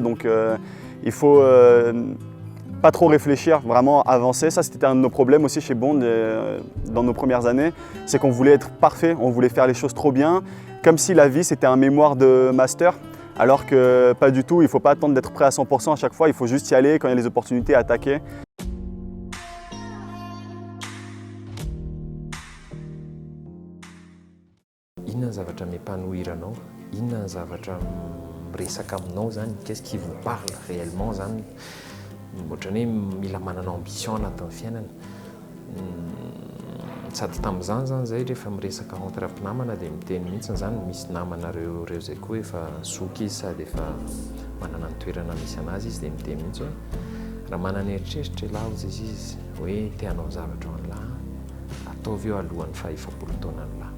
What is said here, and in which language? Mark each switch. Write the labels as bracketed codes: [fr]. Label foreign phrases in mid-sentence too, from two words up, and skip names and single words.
[fr] Donc il faut pas trop réfléchir, vraiment avancer. Ça, c'était un de nos problèmes aussi chez Bond dans nos premières années. C'est qu'on voulait être parfait, on voulait faire les choses trop bien, comme si la vie c'était un mémoire de master. Alors que pas du tout, il ne faut pas attendre d'être prêt à 100% à chaque fois, il faut juste y aller quand il y a les opportunités à attaquer. [mg] Inona ny zavatra mepanohiranao? Inona ny zavatra miresaka aminao zany? [fr] Qu'est-ce qui vous parle réellement zany? [mg] Ohatra hoe mila manana ambition anatin'ny fiainana. Sady tamin'izany zany zay rehefa miresaka entre mpinamana dia miteny mihitsy zany misy namanareo zay koa efa zoky izy sady efa manana ny toerana misy anazy izy dia miteny mihitsy hoe raha manana eritreritra laoza izy hoe te-hanao zavatra ho an'lahy ataovy eo alohan'ny 40 taona ny lahy.